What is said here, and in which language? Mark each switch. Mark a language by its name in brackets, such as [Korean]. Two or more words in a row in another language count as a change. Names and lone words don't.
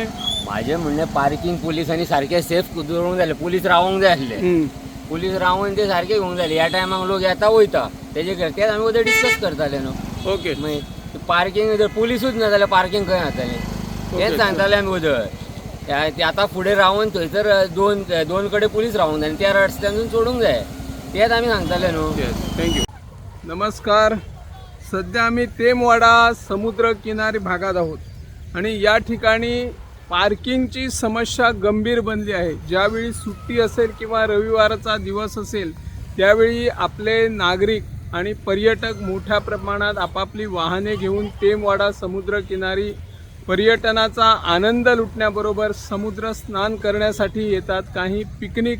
[Konkani] माझे म्हणणे पार्किंग पोलिसांनी सारखे सेफ दवरूंक जाय पुलीस रावूंक जाय आसले पुलीस रावून ते सारखे घेवंक जाय ह्या टायमाक लोक येता वयता तेजे तेच आमी उद्या डिस्कस करताले न्हू ओके मागीर पार्किंग जर पुलिसूच ना जाल्यार पार्किंग खंय जातालें तेच सांगताले आमी उदय ते आतां फुडें रावून थंयसर दोन कडेन पुलीस रावूंक जाय आनी त्या रस्त्यानूच सोडूंक जाय तेच आमी सांगताले न्हू [Marathi] थँक्यू नमस्कार सध्या आम्ही तेमवाडा समुद्र किनारी भागात आहोत आणि या ठिकाणी पार्किंगची समस्या गंभीर बनली आहे ज्यावेळी सुट्टी असेल किंवा रविवारचा दिवस असेल त्यावेळी आपले नागरिक आणि पर्यटक मोठ्या प्रमाणात आपापली वाहने घेऊन तेमवाडा समुद्र किनारी पर्यटनाचा आनंद लुटण्याबरोबर समुद्र स्नान करण्यासाठी येतात काही पिकनिक